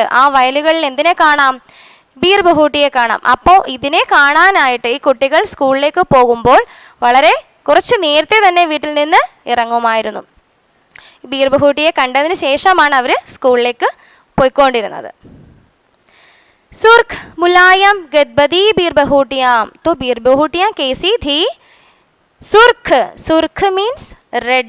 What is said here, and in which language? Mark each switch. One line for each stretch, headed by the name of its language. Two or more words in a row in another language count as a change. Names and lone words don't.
Malayalam: ആ വയലുകളിൽ എന്തിനെ കാണാം? ബീർബഹൂട്ടിയെ കാണാം. അപ്പോൾ ഇതിനെ കാണാനായിട്ട് ഈ കുട്ടികൾ സ്കൂളിലേക്ക് പോകുമ്പോൾ വളരെ കുറച്ച് നേരത്തെ തന്നെ വീട്ടിൽ നിന്ന് ഇറങ്ങുമായിരുന്നു. ബീർബഹൂട്ടിയെ കണ്ടതിന് ശേഷമാണ് അവർ സ്കൂളിലേക്ക് പോയിക്കൊണ്ടിരുന്നത്.
Hindi: सुर्ख मुलायम गदबदी बीरबहुटियाँ. तो बीरबहुटियाँ कैसी थी? सुर्ख
English: means red.